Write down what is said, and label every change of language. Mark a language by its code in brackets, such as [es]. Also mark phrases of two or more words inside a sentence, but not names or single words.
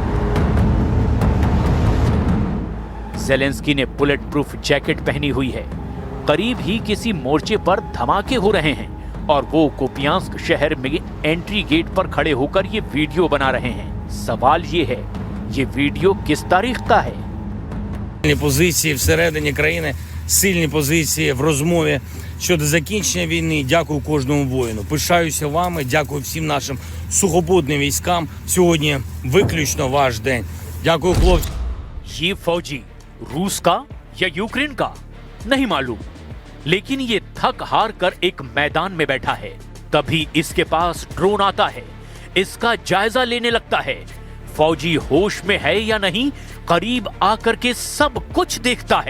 [hi] ज़ेलेंस्की ने [en] bullet proof jacket [hi] पहनी हुई है। करीब ही किसी मोर्चे पर धमाके हो रहे हैं और वो कुपियांस्क शहर में [en] entry gate [hi] पर खड़े होकर ये वीडियो बना रहे हैं। सवाल ये है, ये वीडियो किस तारीख का है? [uk] Сильні позиції всередині країни, сильні позиції в розмові щодо закінчення війни. Дякую кожному воїну. Пишаюся вами, дякую всім нашим сухопутним військам. Сьогодні виключно ваш день. Дякую, хлопці. [hi] ये फौजी रूस का या यूक्रेन का नहीं मालूम, लेकिन ये थक हार कर एक मैदान में बैठा है। तभी इसके पास ड्रोन आता है, इसका जायजा लेने लगता है। फौजी होश में है या नहीं, करीब आकर के सब कुछ देखता है।